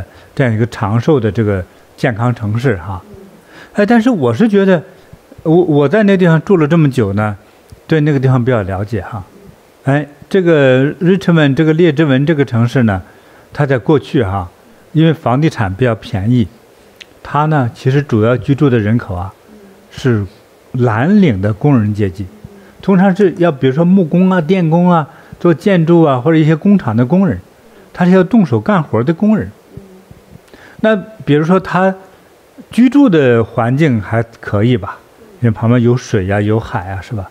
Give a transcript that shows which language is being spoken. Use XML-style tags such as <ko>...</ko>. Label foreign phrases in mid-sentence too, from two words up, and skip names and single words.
<zh>這樣一個長壽的這個健康城市但是我是覺得，我在那地方住了這麼久呢，對那個地方比較了解這個 Richmond 這個列治文這個城市呢，它在過去因為房地產比較便宜，它呢其實主要居住的人口是藍領的工人階級，通常是要比如說木工電工做建築或者一些工廠的工人。他是要動手幹活的工人。那比如說他居住的環境還可以吧，因為旁邊有水有海是吧？</zh>